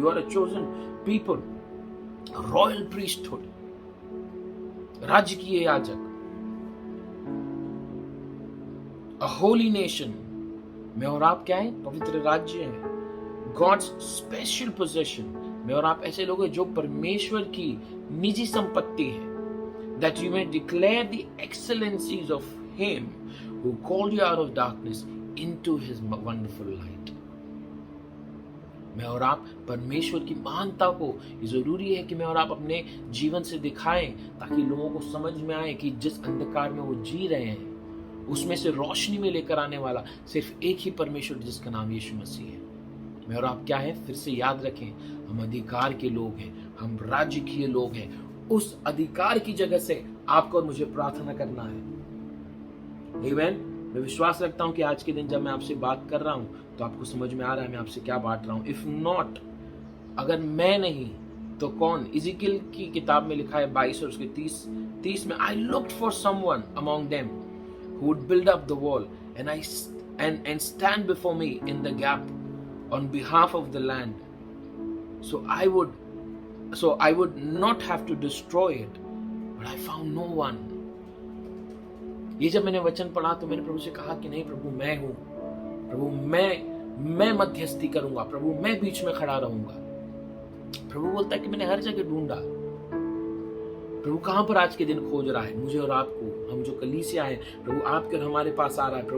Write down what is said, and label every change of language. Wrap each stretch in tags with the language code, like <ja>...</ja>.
<en>you are a chosen people, royal priesthood,</en> <hi>राजकीय याजक,</hi> <en>A holy nation.</en> <hi>मैं और आप क्या है? पवित्र राज्य है,</hi> <en>God's special possession.</en> <hi>मैं और आप ऐसे लोग हैं जो परमेश्वर की निजी संपत्ति है।</hi> <en>That you may declare the excellencies of Him who called you out of darkness into His wonderful light.</en> <hi>मैं और आप परमेश्वर की महानता को, ये ज़रूरी है कि मैं और आप अपने जीवन से दिखाएं, ताकि लोगों को समझ में आए कि जिस अंधकार में वो जी रहे हैं उसमें से रोशनी में लेकर आने वाला सिर्फ एक ही परमेश्वर, जिसका नाम यीशु मसीह है। मैं और आप क्या है, फिर से याद रखें, हम अधिकार के लोग हैं, हम राज्य के लोग हैं। उस अधिकार की जगह से आपको और मुझे प्रार्थना करना है। आमीन। मैं विश्वास रखता हूं कि आज के दिन जब मैं आपसे बात कर रहा हूं तो आपको समझ में आ रहा है मैं आपसे क्या बांट रहा हूं।</hi> <en>if not,</en> <hi>अगर मैं नहीं तो कौन? इज़िकियल की किताब में लिखा है 22 और उसके 30 में,</hi> <en>I looked for someone among them who would build up the wall and stand before me in the gap on behalf of the land, so I would not have to destroy it, but I found no one. ये जब मैंने वचन पढ़ा तो मैंने प्रभु से कहा कि नहीं प्रभु, मैं हूं प्रभु, मैं मध्यस्थी करूंगा प्रभु, मैं बीच में खड़ा रहूंगा। प्रभु बोलता है कि मैंने हर जगह ढूंढा। प्रभु कहां पर आज के दिन खोज रहा है? मुझे और आपको, हम जो कलीसिया है, प्रभु आपके और हमारे पास आ रहा है।</en>